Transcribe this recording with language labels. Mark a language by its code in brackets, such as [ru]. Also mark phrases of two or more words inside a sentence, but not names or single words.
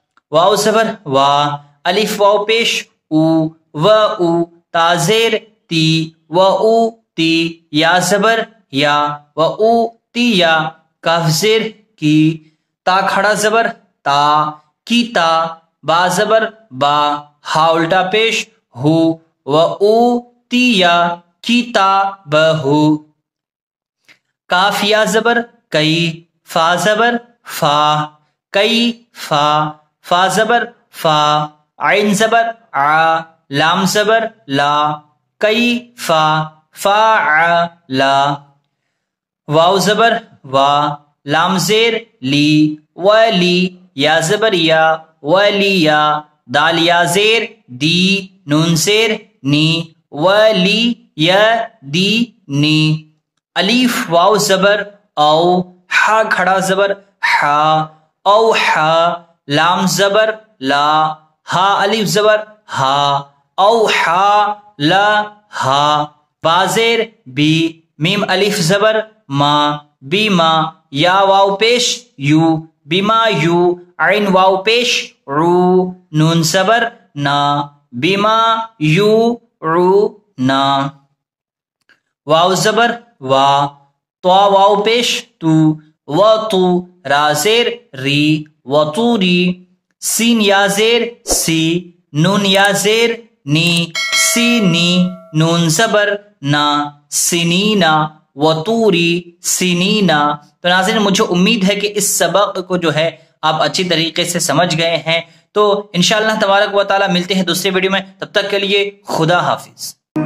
[ur] واو زبر وا، الف واو پیش او و او، تا زیر تی و او تی، یا زبر یا و او تی یا، کاف زیر کی، تا کھڑا زبر تا کی تا، با زبر با، ہا الٹا پیش ہو و او تی یا کی تا بہو، کاف یا زبر کئی، فا زبر فا کئی فا، فا زبر فا، عین زبر ع، لام زبر لا، کئی فا، فا ع لا، واو زبر وا، لام زیر لی ولی، یا زبر یا ولی یا، دال یا زیر دی، نون زیر نی، ولی یا دی نی، الف واو زبر او، ہا کھڑا زبر ہا او ہا، لام زبر لا، ہا الف زبر ہا او ہا لا ہا، با زیر بی، میم الف زبر ما بی ما، یا واو پیش یو بیما یو، عین واو پیش عو، نون زبر نا، بیما یو عو نا، واو زبر وا، تو واو پیش تو و تو، را زیر ری و تو ری، سین یا زیر سی، نون یا زیر نی، سی نی، نون زبر نا، [ar] سنینا و توری سنینا۔ [ur] تو ناظرین مجھے امید ہے کہ اس سبق کو جو ہے آپ اچھی طریقے سے سمجھ گئے ہیں، تو [ar] انشاءاللہ تبارک و تعالی [ur] ملتے ہیں دوسرے ویڈیو میں، تب تک کے لیے خدا حافظ۔